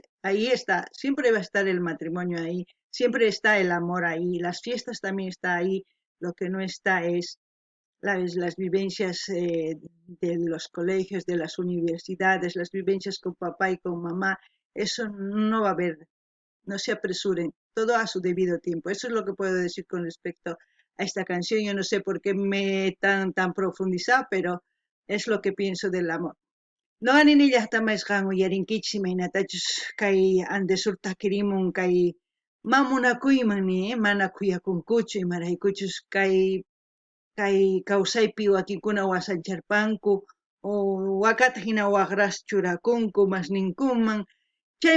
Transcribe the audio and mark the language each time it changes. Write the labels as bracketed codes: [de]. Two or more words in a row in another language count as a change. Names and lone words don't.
[es] Ahí está, siempre va a estar el matrimonio ahí, siempre está el amor ahí, las fiestas también está ahí, lo que no está es las vivencias de los colegios, de las universidades, las vivencias con papá y con mamá, eso no va a haber, no se apresuren, todo a su debido tiempo. Eso es lo que puedo decir con respecto a esta canción. Yo no sé por qué me tan profundizado, pero es lo que pienso del amor. [qu] No anini llaqtama isqan uyarinkichis imaynatachus kay andesurta kirimun kay mamunakuymanmi mana kuyakunkuchu imaraykuchus kay kawsaypi wakinkuna wasancharpanku o wakata hina waqras churakunku masninkuman chay